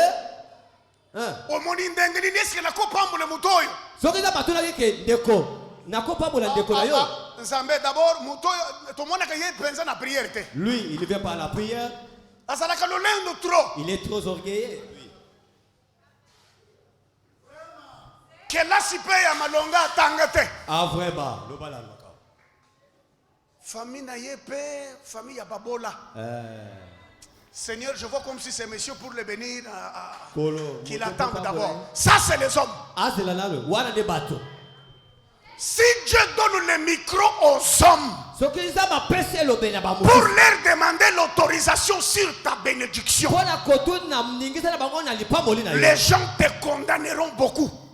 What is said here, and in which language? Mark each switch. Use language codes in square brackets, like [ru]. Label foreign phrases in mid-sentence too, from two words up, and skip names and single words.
[fr] lui, il ne vient pas à la prière. Il est trop orgueilleux. [ln] kelasi pe ya malonga atanga te. [fr] Ah vraiment, [ln] Famille na ye pe, famille ya babola. [fr] Seigneur, je vois comme si c'est monsieur pour le bénir qu'il attend d'abord. Ça c'est les hommes. Ah c'est là le wana de bateau. Si Dieu donne le micro aux hommes pour leur demander l'autorisation sur ta bénédiction, les gens te condamneront beaucoup.